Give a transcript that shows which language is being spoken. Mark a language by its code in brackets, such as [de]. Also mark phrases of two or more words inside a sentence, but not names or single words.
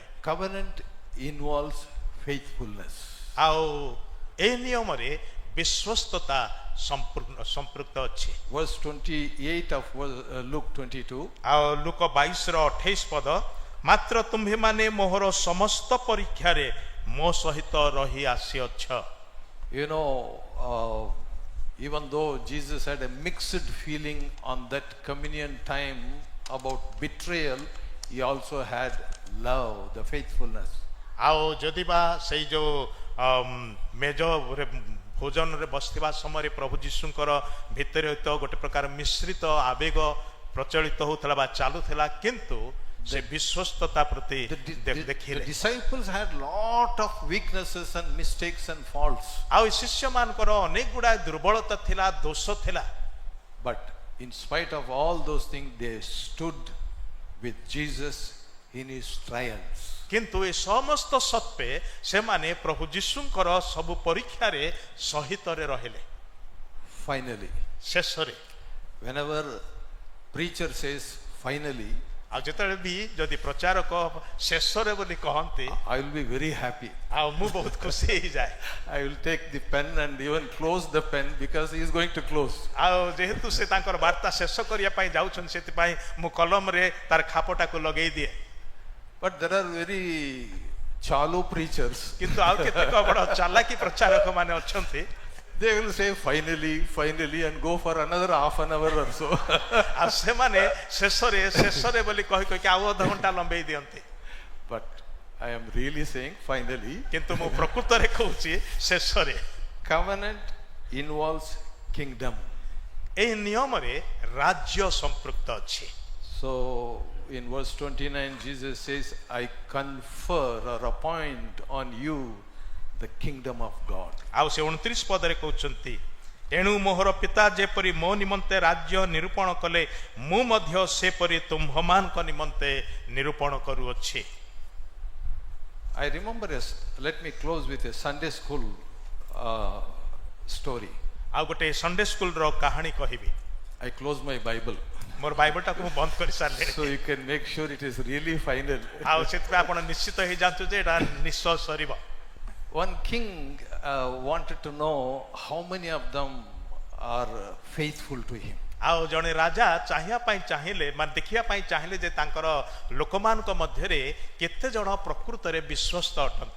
[en] Covenant involves faithfulness. [or] ଆଉ ଏ ନିୟମରେ ବିଶ୍ୱସ୍ତତା ସମ୍ପୃକ୍ତ ଅଛି। [en] Verse 28 of Luke 22. [or] ଆଉ ଲୁକ 22 ର 28 ପଦ, ମାତ୍ର ତୁମ୍ଭେମାନେ ମୋହର ସମସ୍ତ ପରୀକ୍ଷାରେ ମୋ ସହିତ ରହି ଆସିଅଛ। [en] You know, even though Jesus had a mixed feeling on that communion time about betrayal, he also had love, the faithfulness. [or] ଆଉ ଯଦି ବା ସେଇ ଯୋଉ ମେଜରେ ଭୋଜନରେ ବସିଥିବା ସମୟରେ ପ୍ରଭୁ ଯୀଶୁଙ୍କର ଭିତରେ ତ ଗୋଟେ ପ୍ରକାର ମିଶ୍ରିତ ଆବେଗ ପ୍ରଚଳିତ ହେଉଥିଲା ବା ଚାଲୁଥିଲା, କିନ୍ତୁ ସେ ବିଶ୍ୱସ୍ତତା ପ୍ରତି [en] The [or] ଦେଖିଲେ। [en] disciples had lot of weaknesses and mistakes and faults. [or] ଆଉ ଏ ଶିଷ୍ୟମାନଙ୍କର ଅନେକ ଗୁଡ଼ାଏ ଦୁର୍ବଳତା ଥିଲା, ଦୋଷ ଥିଲା, [en] But in spite of all those things, they stood with Jesus in his trials. [or] କିନ୍ତୁ ଏ ସମସ୍ତ ସତ୍ତ୍ୱେ ସେମାନେ ପ୍ରଭୁ ଯୀଶୁଙ୍କର ସବୁ ପରୀକ୍ଷାରେ ସହିତରେ ରହିଲେ। [en] Finally, [or] ଶେଷରେ [en] whenever preacher says finally, [or] ଆଉ ଯେତେବେଳେ ବି ଯଦି ପ୍ରଚାରକ ଶେଷରେ ବୋଲି କହନ୍ତି, [en] I will be very happy. [or] ଆଉ ମୁଁ ବହୁତ ଖୁସି ହେଇଯାଏ। [en] I will take the pen and even close the pen because he is going to close. [or] ଆଉ ଯେହେତୁ ସେ ତାଙ୍କର ବାର୍ତ୍ତା ଶେଷ କରିବା ପାଇଁ ଯାଉଛନ୍ତି, ସେଥିପାଇଁ ମୁଁ କଲମରେ ତାର ଖାପଟାକୁ ଲଗେଇ ଦିଏ। [en] But there are very chalu preachers. [or] କିନ୍ତୁ ଆଉ କେତେକ ବଡ଼ ଚାଲାକି ପ୍ରଚାରକ ମାନେ ଅଛନ୍ତି, [en] they will say finally and go for another half an hour or so. [or] ଆଉ ସେମାନେ ଶେଷରେ ବୋଲି କହି ଆଉ ଅଧଘଣ୍ଟା ଲମ୍ବେଇ ଦିଅନ୍ତି। [en] But I am really saying finally. [or] କିନ୍ତୁ ମୁଁ ପ୍ରକୃତରେ କହୁଛି ଶେଷରେ। [en] Covenant involves kingdom. [or] ଏହି ନିୟମରେ ରାଜ୍ୟ ସମ୍ପୃକ୍ତ ଅଛି। [en] So in verse 29 Jesus says, I confer or appoint on you the kingdom of God. [or] ଆଉ ସେ 29 ପଦରେ କହୁଛନ୍ତି, ଏଣୁ ମୋହର ପିତା ଯେପରି ମୋ ନିମନ୍ତେ ରାଜ୍ୟ ନିରୂପଣ କଲେ, ମୁଁ ମଧ୍ୟ ସେପରି ତୁମ୍ଭମାନଙ୍କ ନିମନ୍ତେ ନିରୂପଣ କରୁଅଛି। [en] I remember let me close with a Sunday school story. [or] ଆଉ ଗୋଟେ [en] Sunday schoolର [or] କାହାଣୀ କହିବି। [en] I close my Bible [or] ମୋର ବାଇବଲଟାକୁ ମୁଁ ବନ୍ଦ କରି ସାରିଲିଣି। [en] so you can make sure it is really final. [or] ଆଉ ସେଥିପାଇଁ ଆପଣ ନିଶ୍ଚିତ ହେଇଯାଆନ୍ତୁ ଯେ ଏଟା ନିଶ୍ଚୟ ସରିବ। [en] One king wanted to know how many of them are faithful to him. [or] ଆଉ ଜଣେ ରାଜା ଚାହିଁବା ପାଇଁ ଚାହିଁଲେ ମାନେ ଦେଖିବା ପାଇଁ ଚାହିଁଲେ ଯେ ତାଙ୍କର ଲୋକମାନଙ୍କ ମଧ୍ୟରେ କେତେ ଜଣ ପ୍ରକୃତରେ ବିଶ୍ୱସ୍ତ ଅଟନ୍ତି।